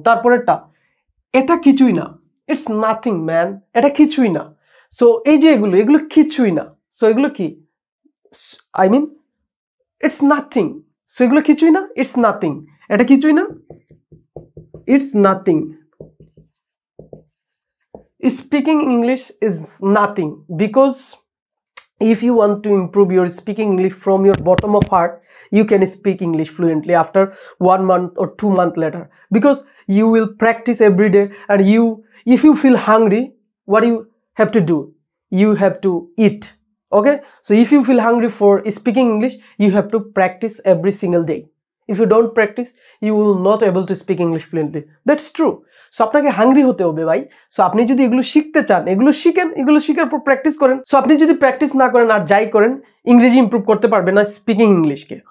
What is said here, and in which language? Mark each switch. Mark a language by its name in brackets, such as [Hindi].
[Bangla] তারপরেরটা এটা কিছুই না, [English] it's nothing man, [Bangla] এটা কিছুই না। সো এই যে এগুলো কিছুই না। সো এগুলো কি, [English] I mean it's nothing. [Bangla] So এগুলো কিছুই না, [English] it's nothing, [Bangla] এটা কিছুই না, it's nothing. [English] Speaking English is nothing, because if you want to improve your speaking English from your bottom of heart, you can speak English fluently after 1 month or 2 months later, because you will practice every day. And if you feel hungry, what you have to do, you have to eat. Okay, so if you feel hungry for speaking English, you have to practice every single day. If you don't practice, you will not able to speak English fluently. That's true. [Bangla] So আপনাকে hungry হতে হবে ভাই। So আপনি যদি এগুলো শিখতে চান, এগুলো শিখেন, এগুলো শিখার পর প্র্যাকটিস করেন। সো আপনি যদি প্র্যাকটিস না করেন আর যাই করেন, ইংরেজি ইমপ্রুভ করতে পারবেন না, স্পিকিং ইংলিশকে।